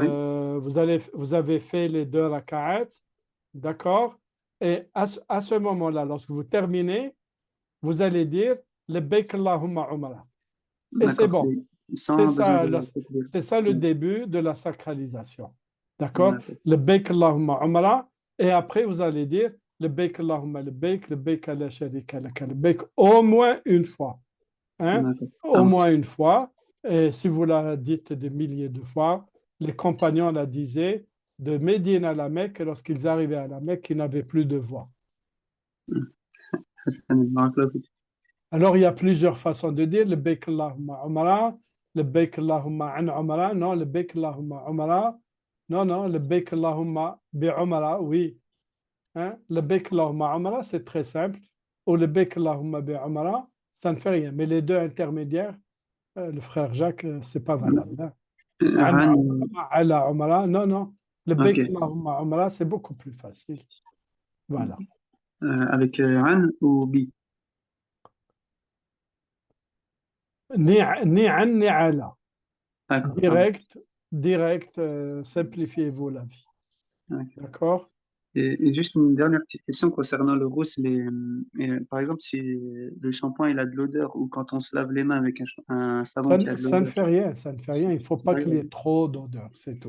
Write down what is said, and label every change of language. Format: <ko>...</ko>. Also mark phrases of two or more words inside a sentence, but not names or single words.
<fr>vous avez fait les 2 raka'at, d'accord? Et à ce moment-là, lorsque vous terminez, vous allez dire</fr> <ar>لبيك اللهم عمرة.</ar> <fr>Et c'est d'accord, bon. sans besoin de tekbir. C'est ça le début de la sacralisation. D'accord? D'accord.</fr> <ar>لبيك اللهم عمرة.</ar> <fr>Et après, vous allez dire</fr> <ar>لبيك اللهم لبيك لبيك لا شريك لك لبيك</ar> <fr>au moins une fois. Hein? D'accord. Au moins une fois. Et si vous la dites des milliers de fois, les compagnons la disaient de Médine à la Mecque, et lorsqu'ils arrivaient à la Mecque, ils n'avaient plus de voix.</fr> <ar>Hassan, بارك الله فيك.</ar> <fr>Alors, il y a plusieurs façons de dire</fr> <ar>لبيك اللهم عمرة لبيك اللهم عن عمرة, non, لبيك اللهم عمرة, non, لبيك اللهم بعمرة,</ar> <fr>oui. Hein?</fr> <ar>لبيك اللهم عمرة,</ar> <fr>c'est très simple. Ou</fr> <ar>لبيك اللهم بعمرة,</ar> <fr>ça ne fait rien. Mais les 2 intermédiaires, le frère Jacques, c'est pas valable. Hein? An,</fr> <ar>على عمرة, non. Labbaik</ar> <fr>ok.</fr> <ar>اللهم عمرة,</ar> <fr>c'est beaucoup plus facile. Voilà. Avec an ou bi? Ni an, ni ala. D'accord, ça va. Direct, simplifiez-vous la vie. Ok. D'accord? Et juste une dernière petite question concernant le rousse. Par exemple, si le shampoing il a de l'odeur ou quand on se lave les mains avec un savon qui a de Ça ne l'odeur. fait rien, ça ne fait rien. Il ne faut pas qu'il y ait trop d'odeur, c'est tout.</fr>